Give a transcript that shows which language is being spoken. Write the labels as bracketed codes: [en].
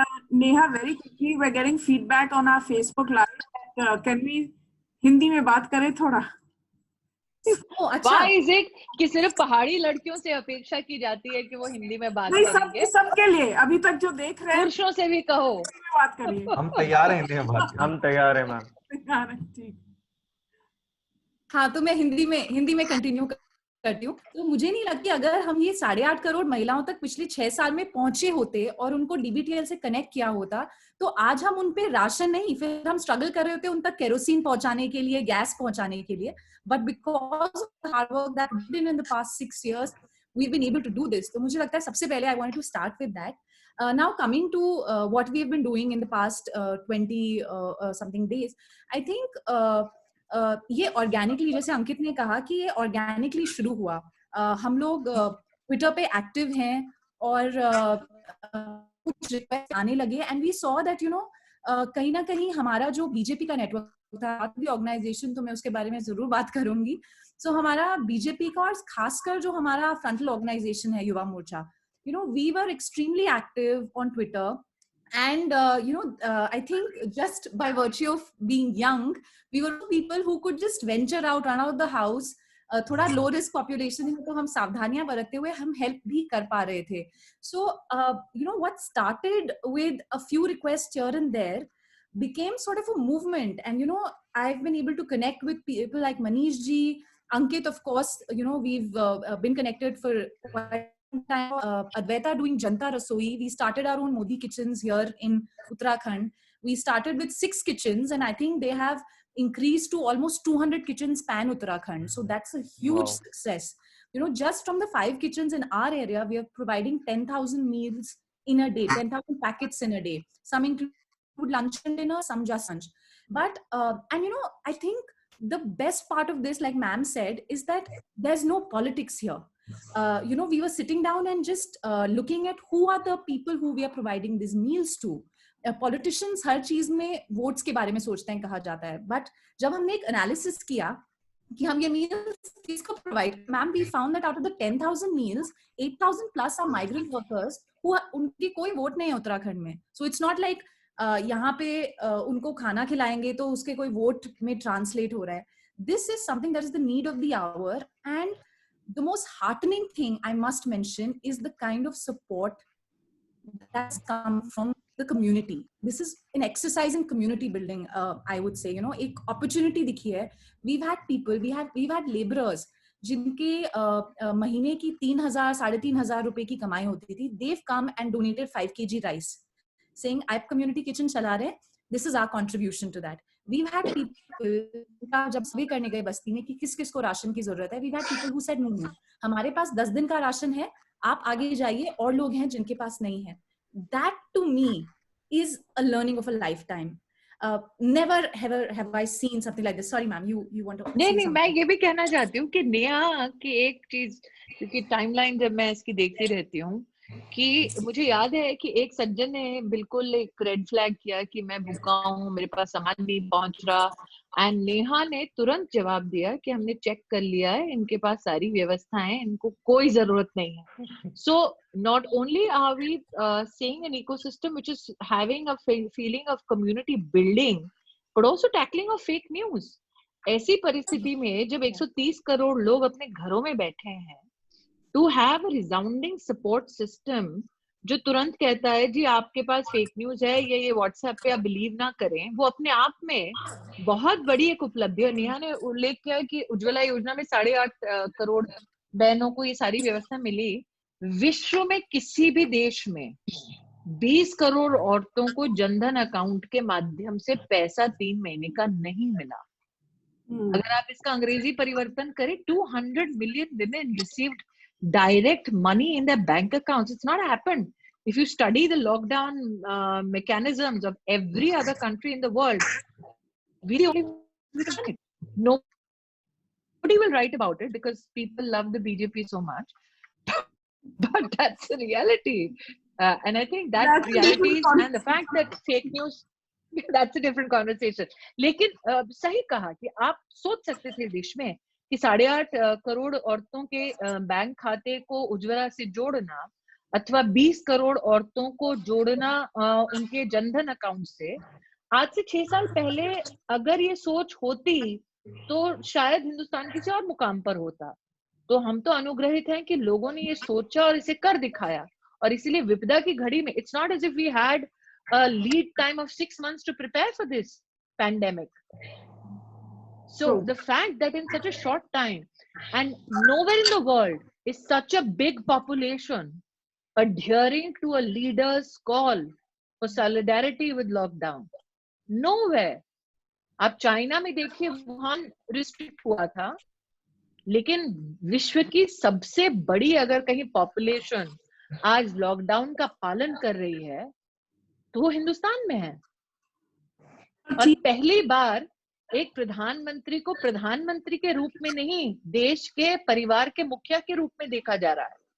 [en] Neha, very quickly, we're getting feedback on our Facebook Live. Can we [hi] Hindi में बात करें थोड़ा? [en] Why is it [hi] कि सिर्फ पहाड़ी लड़कियों से अपेक्षा की जाती है कि वो हिंदी में बात करेंगे? सबके लिए अभी तक जो देख रहे हैं पुरुषों से भी कहो बात करिए। हम तैयार हैं हिंदी में बात करने। हम तैयार हैं मैम। तैयार हैं, ठीक। हाँ, तो मैं हिंदी में कंटिन्यू करती हूँ। तो मुझे नहीं लगती अगर हम ये 8.5 करोड़ महिलाओं तक पिछले 6 साल में पहुंचे होते और उनको डीबीटीएल से कनेक्ट किया होता, तो आज हम उन पे राशन नहीं, फिर हम स्ट्रगल कर रहे होते उन तक केरोसिन पहुंचाने के लिए, गैस पहुंचाने के लिए। [en] But because of the hard work that we did in the past 6 years, we've been able to do this. [hi] तो मुझे लगता है सबसे पहले [en] I wanted to start with that. Now coming to what we have been doing in the past 20 something days, I think [hi] ये organically, जैसे अंकित ने कहा कि ये ऑर्गेनिकली शुरू हुआ। हम लोग ट्विटर पे एक्टिव हैं और कुछ रिक्वेस्ट आने लगे [en] and we saw that [hi] कहीं ना कहीं हमारा जो बीजेपी का नेटवर्क था, ऑर्गेनाइजेशन, तो मैं उसके बारे में जरूर बात करूंगी। सो हमारा बीजेपी का और खासकर जो हमारा फ्रंटल ऑर्गेनाइजेशन है Yuva Morcha, [en] We were extremely active on Twitter And I think just by virtue of being young, we were people who could just venture out, run out the house. [hi] थोड़ा लो रिस्क पॉपुलेशन है तो हम सावधानियां बरतते हुए हम help भी कर पा रहे थे. [en] So what started with a few requests here and there became sort of a movement. And I've been able to connect with people like Manish ji, Ankit, of course. We've been connected for quite time. Advaita doing Janta Rasoi. We started our own Modi kitchens here in Uttarakhand. We started with 6 kitchens, and I think they have increased to almost 200 kitchens pan Uttarakhand. So that's a huge Wow. success. Just from the 5 kitchens in our area, we are providing 10,000 meals in a day, 10,000 packets in a day. Some include lunch and dinner, some just lunch. But I think the best part of this, like ma'am said, is that there's no politics here. We were sitting down and just looking at who are the people who we are providing these meals to. [hi] Politicians हर चीज में votes के बारे में सोचते हैं, कहा जाता है. बट जब हमने एक एनालिसिस किया कि हम ये meals किसको provide, ma'am [en] we found that out of the 10,000 meals 8,000 plus are migrant workers who [hi] उनकी कोई वोट नहीं है उत्तराखंड में. [en] so it's not like [hi] यहाँ पे उनको खाना खिलाएंगे तो उसके कोई वोट में ट्रांसलेट हो रहा है. [en] This is something that is the need of the hour. And the most heartening thing I must mention is the kind of support that's come from the community. This is an exercise in community building, I would say. [hi] एक opportunity दिखी है. [en] We've had people, we've had laborers [hi] जिनके महीने की 3,000 3,500 रुपए की कमाई होती थी. [en] They've come and donated 5 kg rice, saying [hi] आप community kitchen चला रहे, [en] this is our contribution to that. We've had people [hi] जब सर्वे करने गए बस्ती में कि किस किस को राशन की जरूरत है, [en] we've had people who said no, [hi] हमारे पास 10 दिन का राशन है, आप आगे जाइए, और लोग हैं जिनके पास नहीं है. [en] That to me is a learning of a lifetime. Never have I seen something like this. Sorry ma'am, you want to say [hi] नहीं, [en] something? [hi] मैं ये भी कहना चाहती हूँ कि नेहा की एक चीज, क्योंकि टाइमलाइन जब मैं इसकी देखती रहती हूँ, कि मुझे याद है कि एक सज्जन ने बिल्कुल एक रेड फ्लैग किया कि मैं भूखा हूँ, मेरे पास सामान नहीं पहुंच रहा, एंड नेहा ने तुरंत जवाब दिया कि हमने चेक कर लिया है, इनके पास सारी व्यवस्थाएं हैं, इनको कोई जरूरत नहीं है. [en] So not only are we seeing an ecosystem which is having a feeling of community building, but also tackling of fake news. [hi] ऐसी परिस्थिति में जब 130 करोड़ लोग अपने घरों में बैठे हैं, [en] to have a resounding support system [hi] जो तुरंत कहता है जी आपके पास फेक न्यूज है, ये व्हाट्सएप पे आप बिलीव ना करें, वो अपने आप में बहुत बड़ी एक उपलब्धि है. नेहा ने उल्लेख किया कि उज्ज्वला योजना में 8.5 करोड़ बहनों को ये सारी व्यवस्था मिली. विश्व में किसी भी देश में 20 करोड़ औरतों को जनधन अकाउंट के माध्यम से पैसा 3 महीने का नहीं मिला. अगर आप इसका अंग्रेजी परिवर्तन करें, [en] 200 million women received direct money in their bank accounts. It's not happened. If you study the lockdown mechanisms of every other country in the world, we only done it. Nobody will write about it because people love the BJP so much. But that's the reality. And I think that reality is, and the fact that fake news, that's a different conversation. [hi] लेकिन सही कहा कि आप सोच सकते थे देश में कि 8.5 करोड़ औरतों के बैंक खाते को उज्ज्वला से जोड़ना, अथवा 20 करोड़ औरतों को जोड़ना उनके जनधन अकाउंट से. आज से 6 साल पहले अगर ये सोच होती तो शायद हिंदुस्तान किसी और मुकाम पर होता. तो हम तो अनुग्रहित हैं कि लोगों ने ये सोचा और इसे कर दिखाया. और इसीलिए विपदा की घड़ी में, [en] it's not as if we had a lead time of 6 months to prepare for this pandemic. So the fact that in such a short time, and nowhere in the world is such a big population adhering to a leader's call for solidarity with lockdown. Nowhere. [hi] आप China में देखिए, Wuhan restrict हुआ था, लेकिन विश्व की सबसे बड़ी अगर कहीं पॉपुलेशन आज लॉकडाउन का पालन कर रही है तो वो हिंदुस्तान में है. और पहली बार एक प्रधानमंत्री को प्रधानमंत्री के रूप में नहीं, देश के परिवार के मुखिया के रूप में देखा जा रहा है.